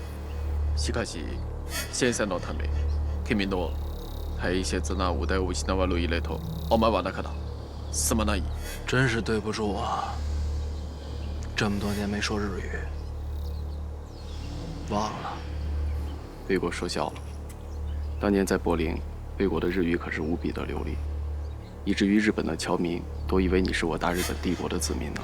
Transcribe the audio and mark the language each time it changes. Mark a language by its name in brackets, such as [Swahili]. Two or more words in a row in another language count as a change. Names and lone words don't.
[Japanese] しかし、先生のため、君の大切な腕を失われると思わなかった。すまない。 [Chinese] 真是对不住啊！这么多年没说日语，忘了。魏国说笑了。当年在柏林，魏国的日语可是无比的流利，以至于日本的侨民都以为你是我大日本帝国的子民呢。